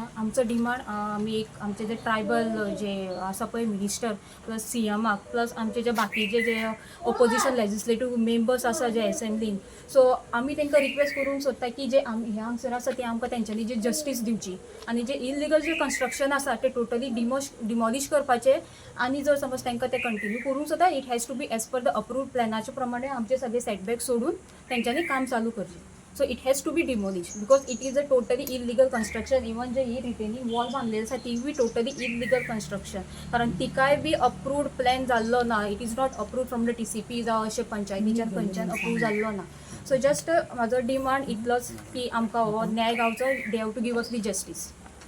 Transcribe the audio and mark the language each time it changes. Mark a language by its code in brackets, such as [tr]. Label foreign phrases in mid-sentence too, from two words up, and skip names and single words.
[kok] आमचो डिमांड आमी एक आमचे जे ट्रायबल जे आसा पळय मिनिस्टर प्लस CMाक प्लस आमचे जे बाकीचे जे [en] opposition legislative members [kok] आसा जे असेंब्लीन, सो आमी तांकां रिक्वेस्ट करूंक सोदता की जे हे हांगसर आसा ते आमकां तेंच्यांनी जी जस्टीस दिवची आनी जे इलिगल जे कन्स्ट्रक्शन आसा ते [en] totally demolish [kok] करपाचे. आनी जर समज तांकां ते कंटिन्यू करूंक सोदता, [en] it has to be as per the approved [kok] प्लॅनाचे प्रमाणे आमचे सगळे सेटबॅक सोडून तेंच्यांनी काम चालू करचें. [en] So it has to be demolish because it is a totally illegal construction. [kok] इवन जे ही [en] retaining wall [kok] बांधलेली आसा ती बी [en] totally illegal construction. [kok] कारण तिकाय बी [en] approved plan [kok] जाल्लो ना. [en] It is not approved from the TCP [kok] जावं अशें पंचायतीच्यान खंयच्यान अप्रूव्ह जाल्लो ना. [en] so just [kok] म्हाजो डिमांड इतलोच की आमकां हो न्याय गावचो. [en] They have to give us the justice.